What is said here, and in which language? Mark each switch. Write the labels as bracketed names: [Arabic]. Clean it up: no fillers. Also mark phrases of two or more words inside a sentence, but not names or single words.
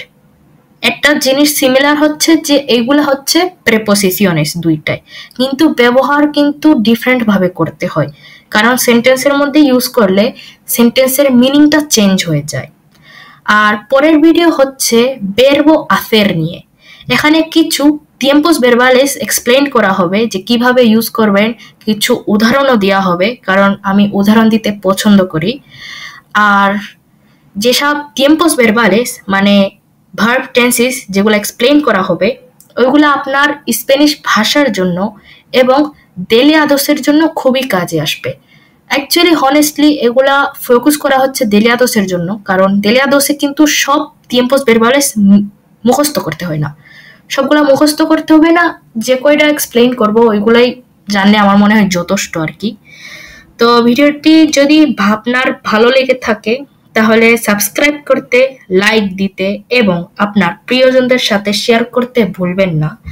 [Bangla] একটা জিনিস সিমিলার হচ্ছে যে এইগুলো হচ্ছে প্রিপোজিশনস দুইটাই, কিন্তু ব্যবহার কিন্তু ডিফারেন্ট ভাবে করতে হয়, কারণ সেন্টেন্সের মধ্যে ইউজ করলে সেন্টেন্সের মিনিংটা চেঞ্জ হয়ে যায়। আর পরের ভিডিও হচ্ছে [Spanish] verbo hacer [Bangla] নিয়ে। এখানে কিছু [Spanish] tiempos verbales [Bangla] এক্সপ্লেইন করা হবে যে কিভাবে ইউজ করবেন, কিছু উদাহরণও দেওয়া হবে, কারণ আমি উদাহরণ দিতে পছন্দ করি। আর যেসব [Spanish] tiempos verbales [Bangla] মানে [English] verb tenses [Bangla] যেগুলো এক্সপ্লেইন করা হবে ওইগুলো আপনার স্প্যানিশ ভাষার জন্য এবং ডেলি আদর্শের জন্য খুবই কাজে আসবে। [English] actually honestly [Bangla] এগুলা ফোকাস করা হচ্ছে দেলিয়াদোসের জন্য, কারণ দেলিয়াদোসে কিন্তু সব [Spanish] tiempos verbales [Bangla] মুখস্থ করতে হয় না, সবগুলা মুখস্থ করতে হবে না, যে কয়টা এক্সপ্লেইন করব ওইগুলাই জানলে আমার মনে হয় যথেষ্ট আর কি। তো ভিডিওটি যদি আপনার ভালো লেগে থাকে তাহলে সাবস্ক্রাইব করতে, লাইক দিতে এবং আপনার প্রিয়জনদের সাথে শেয়ার করতে ভুলবেন না।